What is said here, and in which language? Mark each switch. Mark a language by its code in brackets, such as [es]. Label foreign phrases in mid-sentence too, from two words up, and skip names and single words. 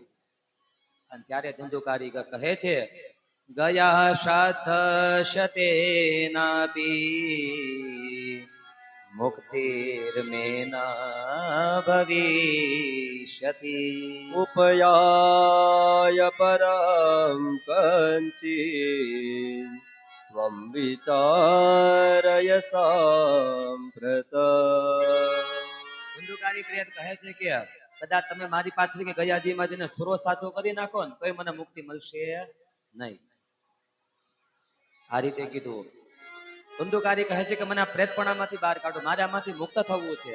[gu] અને ત્યારે ધુંધુકારી કહે છે, [sa] ગયા શ્રાદ્ધ શતેનાપી મુક્તિર્મેના ભવિષ્યતિ ઉપયાય પરમ કંચિ त्वं विचारय साम्प्रत [gu] ધુંધુકારી પ્રિયત કહે છે કે કદાચ તમે મારી પાછળ કે ગયાજીમાં જઈને સુરો સાધો કરી નાખો ને તોય મને મુક્તિ મળશે નહીં. આ રીતે કીધું. ધુંધુકારી કહે છે કે મને આ પ્રેતપણામાંથી બહાર કાઢો, મારે આમાંથી મુક્ત થવું છે.